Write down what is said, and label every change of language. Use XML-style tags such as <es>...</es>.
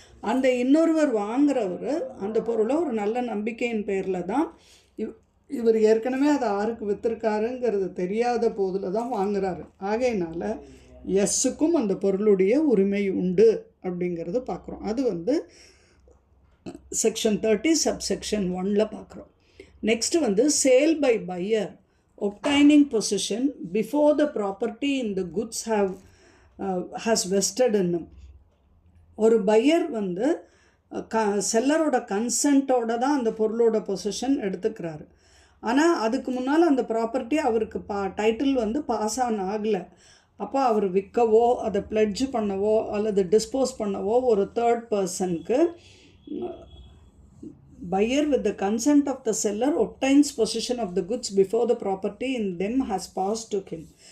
<ta>அந்த இன்னொருவர் வாங்குறவர் அந்த பொருளை ஒரு நல்ல நம்பிக்கையின் பேரில் தான் இவர் ஏற்கனவே அதை ஆருக்கு விற்றுருக்காருங்கிறது தெரியாத போதில் தான் வாங்குறாரு. ஆகையினால எஸ்ஸுக்கும் அந்த பொருளுடைய உரிமை உண்டு அப்படிங்கிறது பார்க்குறோம். அது வந்து செக்ஷன் 30 சப்செக்ஷன் 1 பார்க்குறோம்.</ta> <en>Next வந்து sale by buyer obtaining possession before the property in the goods has vested in them.</en> <ta>ஒரு பையர் வந்து செல்லரோட கன்சென்ட்டோட தான் அந்த பொருளோட பொசிஷன் எடுத்துக்கிறாரு. ஆனால் அதுக்கு முன்னால் அந்த ப்ராப்பர்ட்டி அவருக்கு டைட்டில் வந்து பாஸ் ஆகலை. அப்போ அவர் விற்கவோ அதை பிளட்ஜ் பண்ணவோ அல்லது டிஸ்போஸ் பண்ணவோ ஒரு தேர்ட் பர்சனுக்கு</ta> <en>buyer with the consent of the seller obtains possession of the goods before the property in them has passed to him.</en>